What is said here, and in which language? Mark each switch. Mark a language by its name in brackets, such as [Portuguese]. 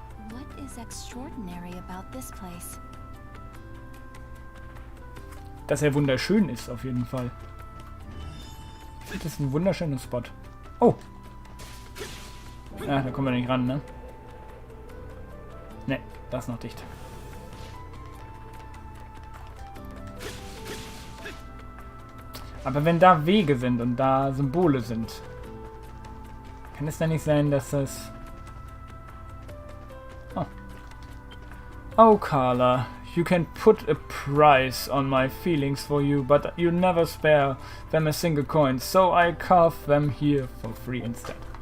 [English] What is extraordinary about this place? [German] Dass er wunderschön ist, auf jeden Fall. Das ist ein wunderschöner Spot. Oh! Ja, da kommen wir nicht ran, ne? Ne, das ist noch dicht. Aber wenn da Wege sind und da Symbole sind, kann es dann nicht sein, dass das... Oh. Oh, Carla. [English] You can put a price on my feelings for you, but you never spare them a single coin, so I carve them here for free instead.